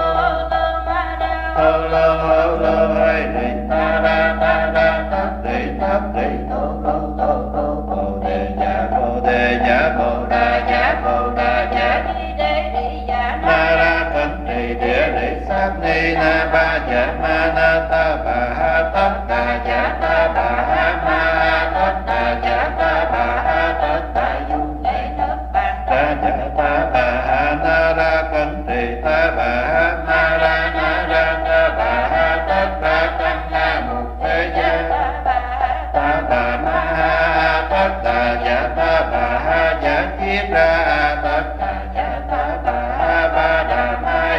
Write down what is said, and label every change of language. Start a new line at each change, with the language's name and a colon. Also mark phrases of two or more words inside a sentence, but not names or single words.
Vietnamese: lô ơi đi ta ra tát đi tô bồ đề dạ bồ đà dạ ma ra thân trì địa lý sát ni na ba dạ ma na ta bà ha tất đà dạ ta bà ha ma tất đà dạ ta bà ha tất đà du ra dạ ta bà ha na ra thân trì ta bà ha ma ra na ra ta bà ha tất đà căn na mục thế gia ta bà ma ha tất đà dạ ta bà ha dạ kiết ra tất đà dạ ta bà ha ba đà ma